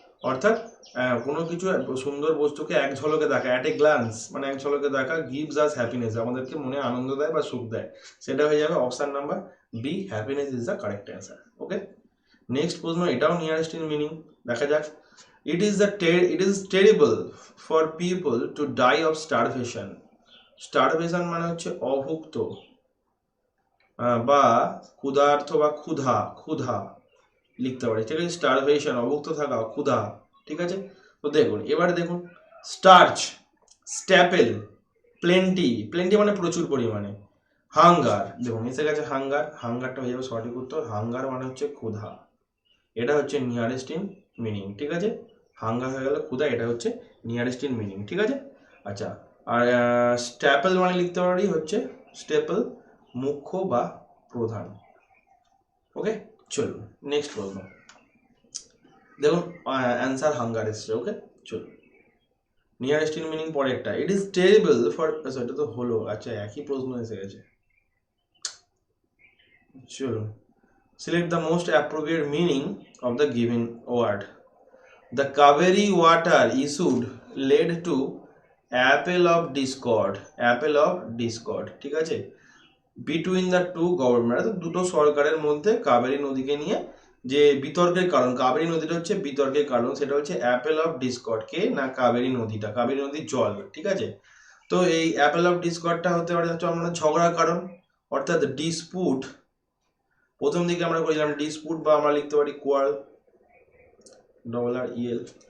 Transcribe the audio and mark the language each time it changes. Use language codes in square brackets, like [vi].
[bn] অর্থাৎ কোনো কিছু সুন্দর বস্তুকে এক ঝলকে দেখা, অ্যাট এ গ্লান্স মানে এক ঝলকে দেখা, [en] gives us happiness, [bn] আমাদেরকে মনে আনন্দ দেয় বা সুখ দেয়, সেটা হয়ে যাবে option number B, [en] Happiness is the correct answer. [bn] Okay, next প্রশ্ন, এটাও নিয়ারেস্ট ইন মিনিং, দেখা যাক। [en] It is terrible for people to die of starvation. [bn] Starvation মানে হচ্ছে অভুক্ত বা ক্ষুধার্ত বা ক্ষুধা, ক্ষুধা লিখতে পারি, ঠিক আছে। স্টারভেশন অভুক্ত থাকা, ক্ষুধা, ঠিক আছে। তো দেখুন, এবারে দেখুন, স্টার্চ, স্ট্যাপেল, প্লেন্টি, প্লেন্টি মানে প্রচুর পরিমাণে, হাঙ্গার, দেখুন এসে গেছে হাঙ্গার, হাঙ্গারটা হয়ে যাবে সঠিক উত্তর। হাঙ্গার মানে হচ্ছে ক্ষুধা, এটা হচ্ছে নিয়ারেস্ট ইন মিনিং, ঠিক আছে। হাঙ্গার হয়ে গেল ক্ষুধা, এটা হচ্ছে নিয়ারেস্ট ইন মিনিং, ঠিক আছে। আচ্ছা, আর স্ট্যাপেল মানে লিখতে পারি হচ্ছে স্টেপল, মুখ্য বা প্রধান। ওকে, চলুন নেক্সট প্রশ্ন, দেখুন অ্যান্সার হাঙ্গার এসছে। ওকে, চলুন নিয়ারেস্ট ইন মিনিং পরেরটা, ইট ইজ টেরিবল ফর, আচ্ছা এটা তো হলো, আচ্ছা একই প্রশ্ন এসে গেছে। [en] চলুন, select the most appropriate meaning of the given word. The Kaveri water issued led to apple of discord, apple of discord, [bn] ঠিক আছে। [en] between the two government, [bn] দুটো সরকারের মধ্যে কাবেরী নদীকে নিয়ে যে বিতর্কের কারণ, কাবেরী নদীটা হচ্ছে বিতর্কের কারণ, সেটা হচ্ছে অ্যাপেল অফ ডিসকর্ড, কে না কাবেরী নদীটা, কাবেরী নদীর জল, ঠিক আছে। তো এই অ্যাপেল অফ ডিসকর্ডটা হতে পারে হচ্ছে আমরা ঝগড়ার কারণ, অর্থাৎ ডিসপুট, প্রথম দিকে আমরা করেছিলাম ডিসপুট, বা আমরা লিখতে পারি কোয়ার্ল, ডবল আর ইএল।